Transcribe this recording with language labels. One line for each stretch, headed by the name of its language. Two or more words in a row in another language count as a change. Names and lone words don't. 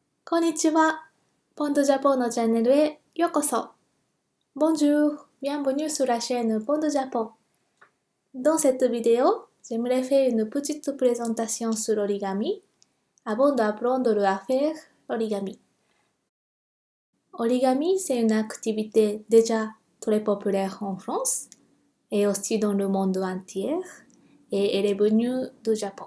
Japanese: こんにちは。ポンドジャポンのチャンネルへようこそ。
French: Bonjour, bienvenue sur la chaîne Pont de Japon. Dans cette vidéo, j'aimerais faire une petite présentation sur l'origami avant d'apprendre à faire l'origami. Origami, c'est une activité déjà très populaire en France et aussi dans le monde entier et elle est venue du Japon.